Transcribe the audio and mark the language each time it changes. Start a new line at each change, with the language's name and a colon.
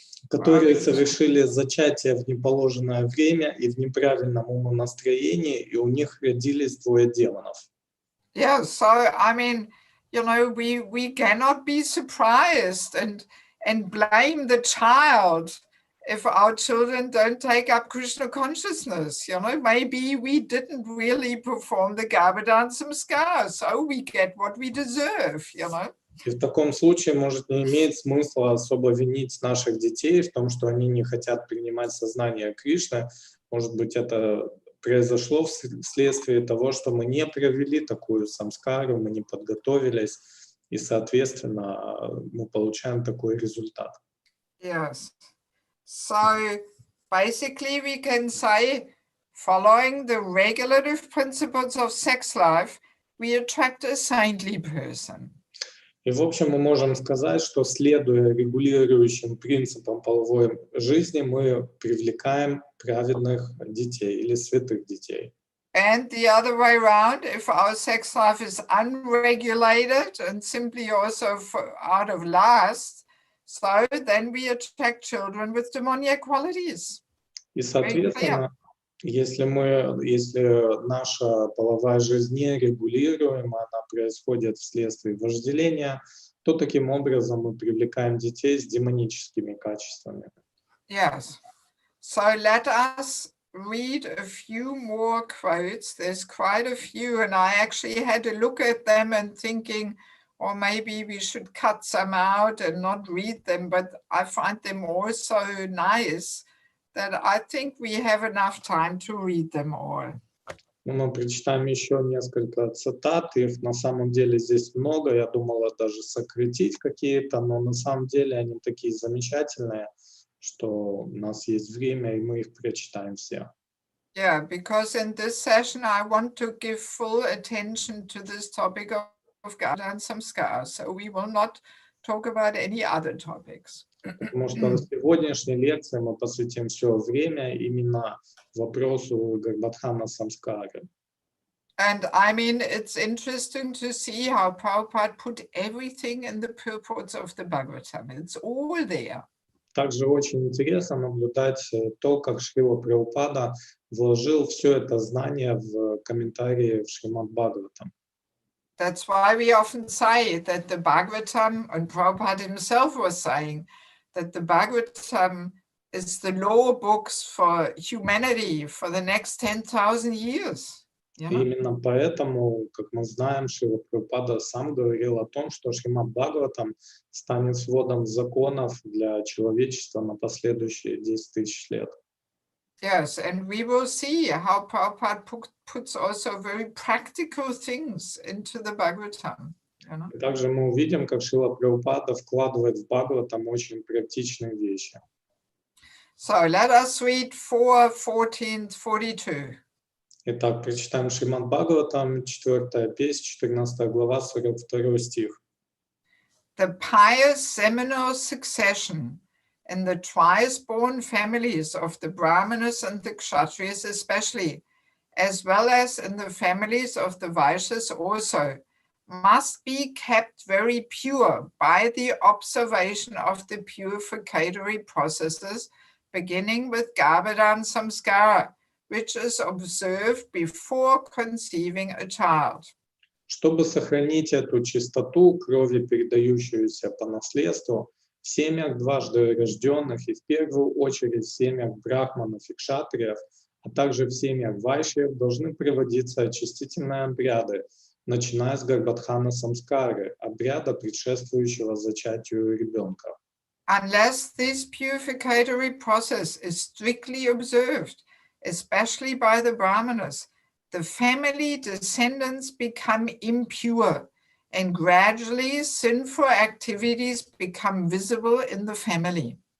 Russian: которые совершили зачатие в неположенное время и в неправильном умонастроении, и у них родились двое демонов.
English: Yeah, so I mean, we cannot be surprised and blame the child if our children don't take up Krishna consciousness. Maybe we didn't really perform the Garbhadan Samskar, so we get what we deserve.
Russian: И в таком случае может не иметь смысла особо винить наших детей в том, что они не хотят принимать сознание Кришны. Может быть, это произошло вследствие того, что мы не провели такую самскару, мы не подготовились, и, соответственно, мы получаем такой результат.
English: Yes. So basically we can say, following the regulative principles of sex life, we attract a saintly person.
Russian: И, в общем, мы можем сказать, что, следуя регулирующим принципам половой жизни, мы привлекаем праведных детей или святых детей.
English: And the other way around, if our sex life is unregulated and simply also out of lust, so then we attract children with demoniac qualities.
Russian: И, соответственно, если наша половая жизнь не регулируема, она происходит вследствие вожделения, то таким образом мы привлекаем детей с демоническими качествами.
English: Yes. So let us read a few more quotes. There's quite a few, and I actually had to look at them and thinking, or maybe we should cut some out and not read them, but I find them all so nice that I think we have enough time to read them all.
Russian: Мы прочитаем еще несколько цитат, их на самом деле здесь много, я думала даже сократить какие-то, но на самом деле они такие замечательные, что у нас есть время, и мы их прочитаем все.
English: Yeah, because in this session I want to give full attention to this topic of Garbhadan Samskar, so we will not talk about any other topics.
Russian: Потому что в сегодняшней лекции мы посвятим все время именно вопросу Гарбхадана Самскара.
English: And I mean, it's interesting to see how Prabhupada put everything in the purports of the Bhagavatam. It's all there.
Russian: Также очень интересно наблюдать то, как Шрила Прабхупада вложил все это знание в комментарии в Шримад Бхагаватам.
English: That's why we often say that the Bhagavatam, and Prabhupada himself was saying, that the Bhagavatam is the law books for humanity for the next 10,000 years.
Russian: И именно поэтому, как мы знаем, Шрила Прабхупада сам говорил о том, что Шримад Бхагаватам станет сводом законов для человечества на последующие 10 тысяч лет.
English: Yes, and we will see how Prabhupada puts also very practical things into the Bhagavatam.
Russian: И также мы увидим, как Шрила Прабхупада вкладывает в Бхагаватам очень практичные вещи.
English: So let us read 4:14-42.
Russian: Итак, прочитаем Шримад Бхагаватам, 4 песнь, 14 глава, 42 стих.
English: The pious seminal succession in the twice-born families of the Brahmanas and the Kshatriyas especially, as well as in the families of the Vaishyas also, must be kept very pure by the observation of the purificatory processes, beginning with Garbhadan Samskara, which is observed before conceiving a child.
Russian: Чтобы сохранить эту чистоту крови, передающуюся по наследству, в семьях дважды рожденных и в первую очередь в семьях брахманов и кшатриев, а также в семьях вайшьев должны проводиться очистительные обряды, начиная с Гарбхадана Самскары, обряда, предшествующего зачатию ребенка.
English: Unless this purificatory process is strictly observed, especially by the Brahmanas, the family descendants become impure, and gradually sinful activities become visible in the family.